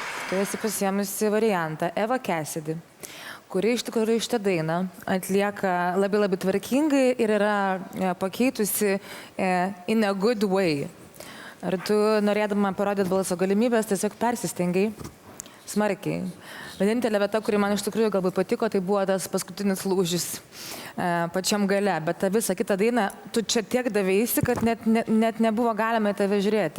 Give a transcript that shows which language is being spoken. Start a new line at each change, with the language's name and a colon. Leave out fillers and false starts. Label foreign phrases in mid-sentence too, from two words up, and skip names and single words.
Lithuanian: tu esi pasiėmusi variantą Eva Cassidy, kuri iš tikrųjų šitą dainą atlieka labai labai tvarkingai ir yra pakeitusi
English: in a good way.
Lithuanian: Ar tu, norėdama parodyti balso galimybės, tiesiog persistengiai smarkiai. Vienintelė vieta, kuri man iš tikrųjų galbūt patiko, tai buvo tas paskutinis lūžis pačiam gale. Bet tą visą kitą dainą, tu čia tiek davėsi, kad net nebuvo galima į tave žiūrėti.